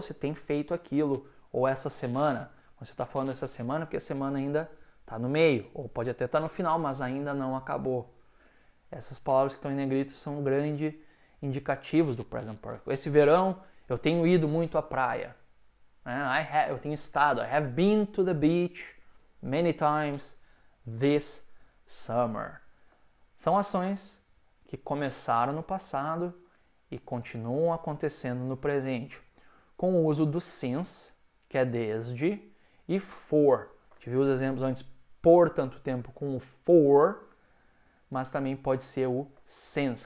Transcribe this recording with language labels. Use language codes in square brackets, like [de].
[pt] Você tem feito aquilo. Ou essa semana. Você está falando essa semana porque a semana ainda está no meio. Ou pode até estar no final, mas ainda não acabou. Essas palavras que estão em negrito são grandes indicativos do present perfect. Esse verão eu tenho ido muito à praia. Eu tenho estado. [en] I have been to the beach many times this summer. [pt] São ações que começaram no passado e continuam acontecendo no presente, com o uso do since, que é desde, e for. A gente viu os exemplos antes, por tanto tempo, com o for, mas também pode ser o since.